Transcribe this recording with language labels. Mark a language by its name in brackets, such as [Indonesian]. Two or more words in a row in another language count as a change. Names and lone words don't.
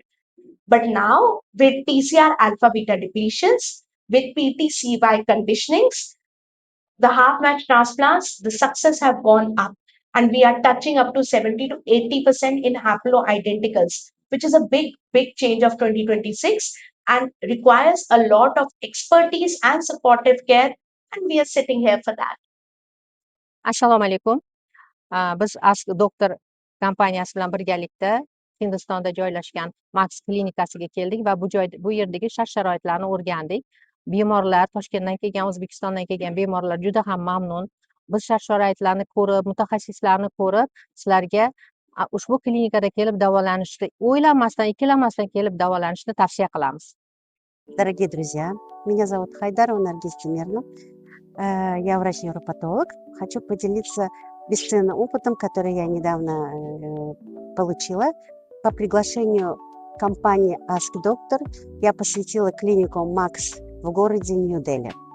[English] But now, with TCR alpha beta depletions, with PTCY conditionings, the half match transplants, the success have gone up. And we are touching up to 70 to 80% in haploidenticals, which is a big, big change of 2026 and requires a lot of expertise and supportive care. And we are sitting here for that. [Uzbek] Assalomu alaykum. Biz askdoctor kompaniyasi bilan birgalikda Hindistonda joylashgan Max klinikasiga keldik va bu yerdagi shart-sharoitlarni o'rgandik. Bemorlar, Toshkentdan kelgan, O'zbekistondan kelgan bemorlar juda ham mamnun. Biz shart-sharoitlarni ko'rib, mutaxassislarni ko'rib, sizlarga ushbu klinikada kelib davolanishni, o'ylamasdan, ikkilanmasdan kelib davolanishni tavsiya qilamiz. [Russian] Дорогие друзья, меня зовут Хайдарова Наргиз Тимировна. Я врач-невропатолог. Хочу поделиться бесценным опытом, который я недавно получила. По приглашению компании Ask Doctor я посетила клинику Макс в городе Нью-Дели.